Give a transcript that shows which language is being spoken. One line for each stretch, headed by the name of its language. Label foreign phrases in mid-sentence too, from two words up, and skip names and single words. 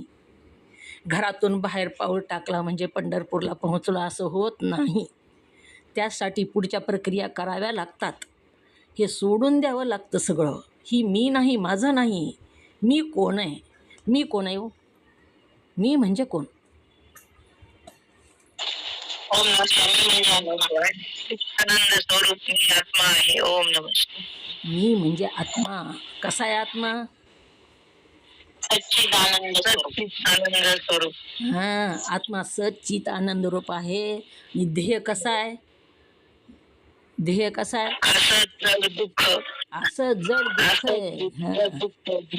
Marathi: घरातून बाहेर पाऊल टाकला म्हणजे पंढरपूरला पोहोचलो असं होत नाही. त्यासाठी पुढच्या प्रक्रिया कराव्या लागतात. हे सोडून द्यावं लागतं सगळं. ही मी नाही, माझं नाही. मी कोण आहे? मी कोण आहे हो? मी म्हणजे कोण?
Sanskrit: ओम नमः शिवाय.
Marathi: म्हणजे आनंद स्वरूप मी आत्मा आहे.
Sanskrit: ओम नमः शिवाय.
Marathi: मी म्हणजे आत्मा. कसा आहे आत्मा? सच्चिदानंद स्वरूप. हां, आत्मा सच्चित आनंद रूप आहे. आणि देह कसा आहे? देह कसा आहे? असं जड दुःख आहे. हां.